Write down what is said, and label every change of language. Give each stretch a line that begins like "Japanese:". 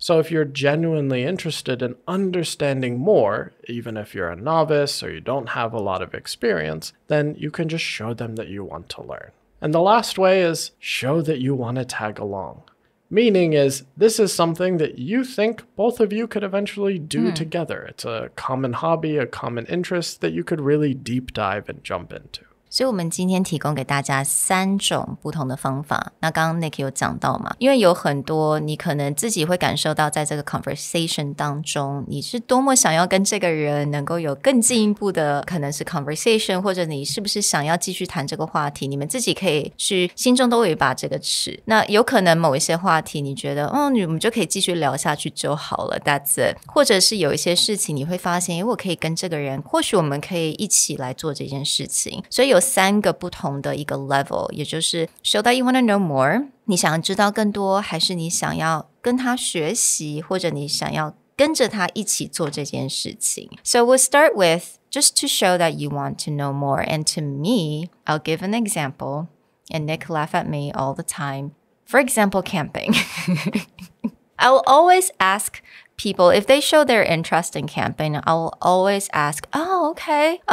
English: So if you're genuinely interested in understanding more, even if you're a novice or you don't have a lot of experience, then you can just show them that you want to learn. And the last way is show that you want to tag along. Meaning is this is something that you think both of you could eventually do together. It's a common hobby, a common interest that you could really deep dive and jump into.
Chinese: 所以我们今天提供给大家3种不同的方法。那刚刚 Nick 有讲到嘛，因为有很多你可能自己会感受到在这个 conversation 当中，你是多么想要跟这个人能够有更进一步的可能是 conversation， 或者你是不是想要继续谈这个话题，你们自己可以去心中都有一把这个尺。那有可能某一些话题你觉得你们就可以继续聊下去就好了，
English: that's it。
Chinese: 或者是有一些事情你会发现我可以跟这个人，或许我们可以一起来做这件事情。所以有3个不同的一个 level， 也就是
English: show that you want to know more，
Chinese: 你想要知道更多，还是你想要跟他学习，或者你想要跟着他一起做这件事情。
English: So we'll start with just to show that you want to know more. And to me, I'll give an example, and Nick laugh at me all the time. For example, camping. I'll always ask people, if they show their interest in camping, I'll always ask, okay.